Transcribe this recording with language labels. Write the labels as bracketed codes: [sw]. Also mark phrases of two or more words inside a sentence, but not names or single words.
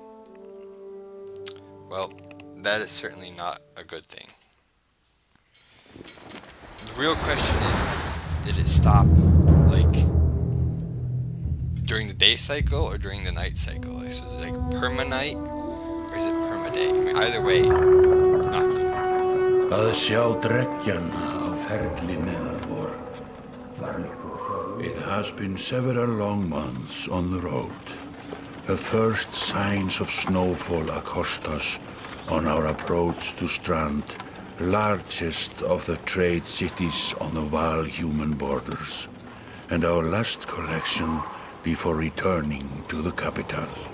[en] Well, that is certainly not a good thing. The real question is, did it stop, during the day cycle or during the night cycle? So is it perma-night or is it perma-day? I mean, either way, it's not good. [is] Að sjá dreggjan á ferli neðanbor. [en] It has been several long months on the road. The first signs of snowfall accost us on our approach to Strand, largest of the trade cities on the Val-human borders, and our last collection before returning to the capital.